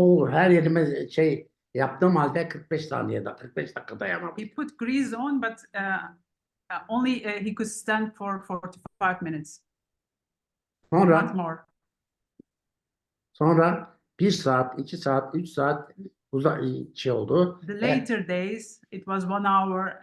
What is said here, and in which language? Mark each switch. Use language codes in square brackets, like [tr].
[tr] Her yerime yaptığım halde 45 dakika dayanamadım. [en] He put grease on, but only he could stand for 45 minutes. Not more. [tr] Sonra 1 saat, 2 saat, 3 saat oldu. [en] The later days, it was 1 hour.